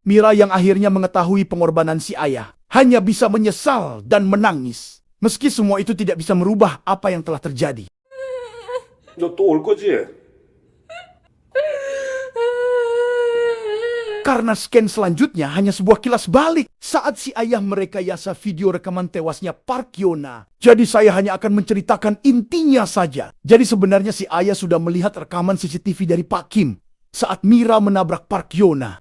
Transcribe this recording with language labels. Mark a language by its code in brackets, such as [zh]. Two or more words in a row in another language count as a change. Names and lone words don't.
[id] Mira yang akhirnya mengetahui pengorbanan si ayah hanya bisa menyesal dan menangis. Meski semua itu tidak bisa merubah apa yang telah terjadi. [ko] 너 또 올 거지? [id] Karena scan selanjutnya hanya sebuah kilas balik saat si ayah merekayasa video rekaman tewasnya Park Yona. Jadi saya hanya akan menceritakan intinya saja. Jadi sebenarnya si ayah sudah melihat rekaman CCTV dari Pak Kim saat Mira menabrak Park Yona.